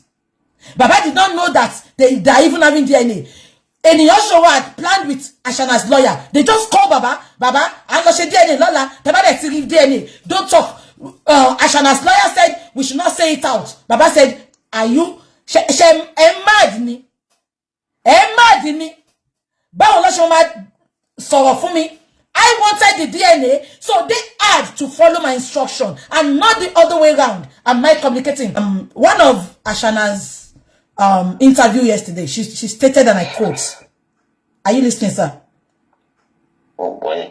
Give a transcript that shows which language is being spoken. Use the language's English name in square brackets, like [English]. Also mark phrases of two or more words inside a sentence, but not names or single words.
[English] Baba did not know that they are even having DNA. Eniyoshoro had planned with Ashana's lawyer. They just call Baba, I'm not saying DNA, Lola, Baba let's give DNA. Don't talk. Ashana's lawyer said we should not say it out. Baba said, are you mad ni? Mad ni? [Yoruba] Báwo ló ṣe máa sọ̀rọ̀ fún mi? [English] I wanted the DNA, so they had to follow my instruction and not the other way around. Am I communicating? One of Ashana's interview yesterday, she stated, and I quote. Are you listening, sir? Oh boy.